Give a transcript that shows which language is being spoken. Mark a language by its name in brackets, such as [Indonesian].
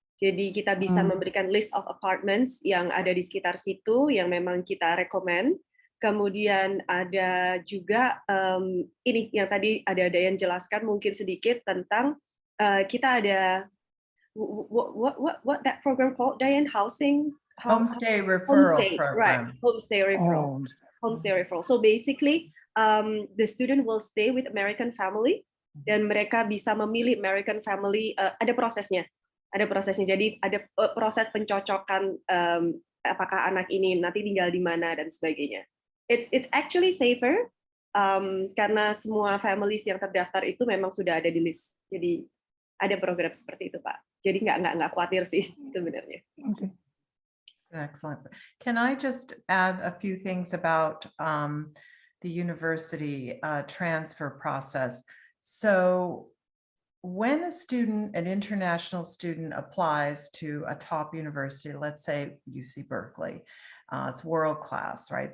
[Indonesian] Jadi kita bisa memberikan [English] list of apartments [Indonesian] yang ada di sekitar situ yang memang kita recommend. Kemudian ada juga ini yang tadi ada yang jelaskan mungkin sedikit tentang kita ada [English] what that program called, [Indonesian] Diane? [English] Homestay referral program. Right, homestay referral. Homestay referral. So basically, the student will stay with American family [Indonesian] dan mereka bisa memilih American family. Ada prosesnya. Jadi ada proses pencocokan apakah anak ini nanti tinggal di mana dan sebagainya. [English] It's actually safer [Indonesian] karena semua families yang terdaftar itu memang sudah ada di list. Jadi ada program seperti itu, Pak. Jadi nggak khawatir sih sebenarnya. [English] Okay. Excellent. Can I just add a few things about the university transfer process? So when a student, an international student, applies to a top university, let's say UC Berkeley, it's world class, right?